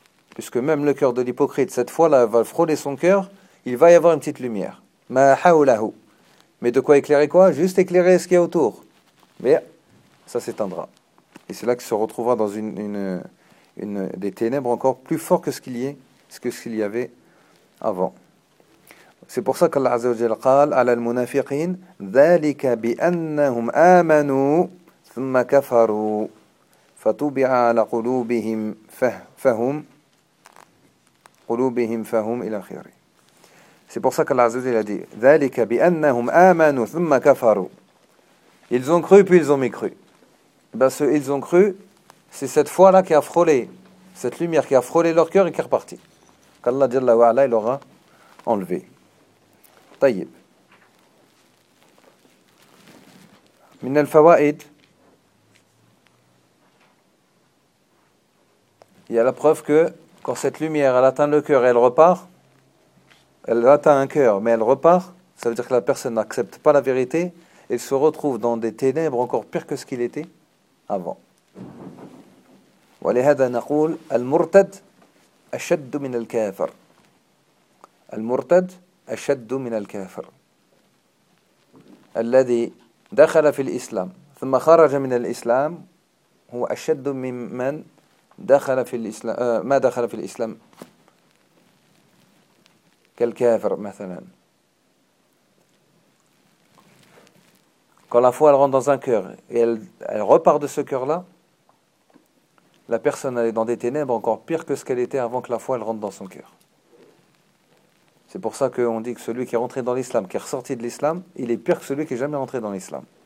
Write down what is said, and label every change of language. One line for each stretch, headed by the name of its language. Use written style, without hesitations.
French: Puisque même le cœur de l'hypocrite, cette fois-là, va frôler son cœur, il va y avoir une petite lumière. Mais de quoi éclairer quoi ? Juste éclairer ce qu'il y a autour. Mais ça s'éteindra. Et c'est là qu'il se retrouvera dans une des ténèbres encore plus fortes que ce qu'il y avait avant. C'est pour ça qu'Allah Azza wa Jal
Arabic: قال على المنافقين ذلك بأنهم آمنوا ثم كفروا فطبع على قلوبهم فهم قلوبهم فهم إلى آخره.
French: C'est pour ça qu'Allah Azza wa Jal a dit
Arabic: ذلك بأنهم آمنوا ثم كفروا.
French: Ils ont cru puis ils ont mécru. Ben ceux ils ont cru, c'est cette foi-là qui a frôlé, cette lumière qui a frôlé leur cœur et qui est repartie. Qu'Allah Jalla wa Ala il aura enlevé.
Arabic: طيب من الفوائد
French: il y a la preuve que quand cette lumière elle atteint le cœur et elle repart, elle atteint un cœur mais elle repart, ça veut dire que la personne n'accepte pas la vérité et se retrouve dans des ténèbres encore pires que ce qu'il était avant.
Arabic: ولهذا نقول المرتد أشد من الكافر. المرتد أشد من الكافر الذي دخل في الإسلام ثم خرج من الإسلام هو أشد ممن دخل في الإسلام ما دخل في الإسلام كالكافر مثلا.
French: Quand la foi elle rentre dans un cœur et elle repart de ce cœur-là, la personne elle est dans des ténèbres encore pire que ce qu'elle était avant que la foi elle rentre dans son cœur. C'est pour ça qu'on dit que celui qui est rentré dans l'islam, qui est ressorti de l'islam, il est pire que celui qui n'est jamais rentré dans l'islam.